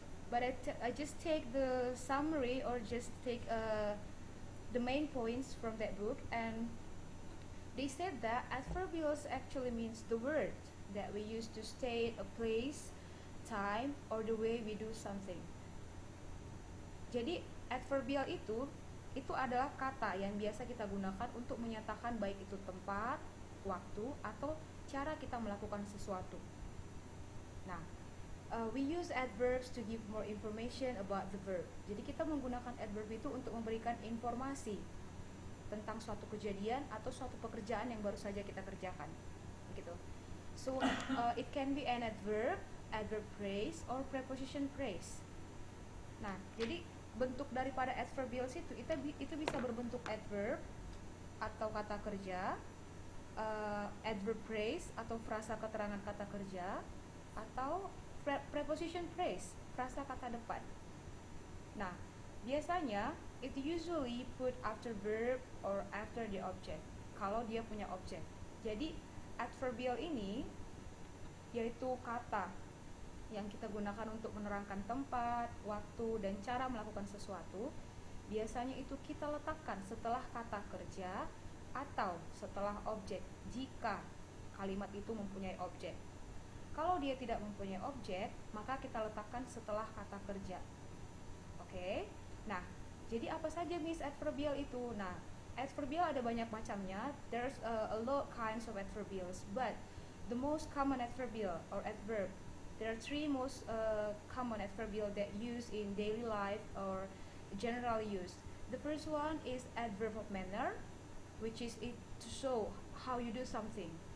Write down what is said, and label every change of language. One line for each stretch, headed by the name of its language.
English: But I just take the summary, or just take the main points from that book, and they said that adverbials actually means the word that we use to state a place, time, or the way we do something.
Indonesian: Jadi adverbial itu adalah kata yang biasa kita gunakan untuk menyatakan baik itu tempat, waktu, atau cara kita melakukan sesuatu.
English: Nah, we use adverbs to give more information about the verb.
Indonesian: Jadi kita menggunakan adverb itu untuk memberikan informasi tentang suatu kejadian atau suatu pekerjaan yang baru saja kita kerjakan, gitu.
English: So it can be an adverb, adverb phrase, or preposition phrase.
Indonesian: Nah, jadi bentuk daripada adverbials itu bisa berbentuk adverb atau kata kerja, adverb phrase atau frasa keterangan kata kerja, atau preposition phrase, frasa kata depan. Nah, biasanya
English: it usually put after verb or after the object
Indonesian: kalau dia punya objek. Jadi adverbial ini yaitu kata yang kita gunakan untuk menerangkan tempat, waktu, dan cara melakukan sesuatu. Biasanya itu kita letakkan setelah kata kerja atau setelah objek jika kalimat itu mempunyai objek. Kalau dia tidak mempunyai objek, maka kita letakkan setelah kata kerja. Oke? Nah, jadi apa saja Miss adverbial itu? Nah, adverbial ada banyak macamnya.
English: There's a lot kinds of adverbials, but the most common adverbial or adverb, there are three most common adverbial that used in daily life or general use. The first one is adverb of manner, which is it to show how you do something.